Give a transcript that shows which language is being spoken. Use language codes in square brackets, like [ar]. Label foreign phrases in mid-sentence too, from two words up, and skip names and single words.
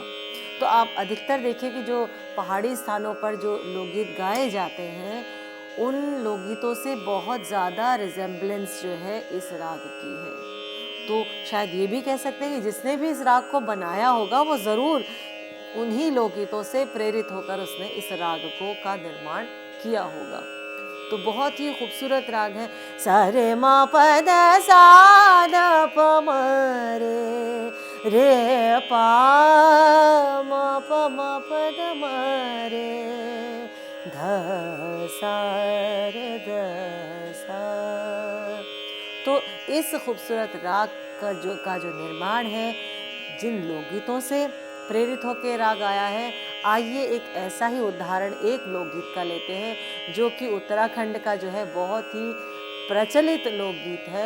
[hi] तो आप अधिकतर देखिए कि जो पहाड़ी स्थानों पर जो लोकगीत गाए जाते हैं, उन लोकगीतों से बहुत ज़्यादा रिजेम्बलेंस जो है इस राग की है। तो शायद ये भी कह सकते हैं कि जिसने भी इस राग को बनाया होगा वो ज़रूर उन्हीं लोकगीतों से प्रेरित होकर उसने इस राग का निर्माण किया होगा। तो बहुत ही खूबसूरत राग है। सा रे मा प ध सा ध प म रे पा मा प ध म ध सा रे ध सा। तो इस खूबसूरत राग का जो निर्माण है, जिन लोकगीतों से प्रेरित होकर राग आया है, आइए एक ऐसा ही उदाहरण एक लोकगीत का लेते हैं जो कि उत्तराखंड का जो है बहुत ही प्रचलित लोकगीत है।